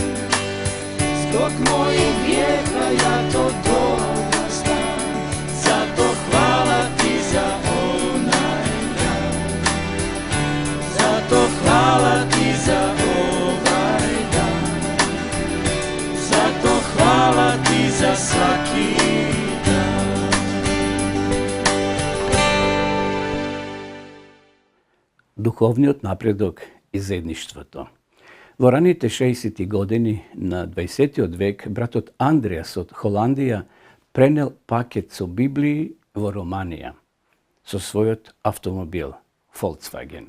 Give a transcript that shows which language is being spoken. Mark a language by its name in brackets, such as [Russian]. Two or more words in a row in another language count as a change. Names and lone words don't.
[Croatian] Zbog mojih grijeha ja to dobro znam, zato hvala ti za onaj dan. Zato hvala ti za ovaj dan, zato hvala ti za svaki dan. [Macedonian] Духовниот напредок и заедништвото. Во раните 60-ти години на 20-тиот век братот Андреас од Холандија пренел пакет со Библии во Романија со својот автомобил Volkswagen.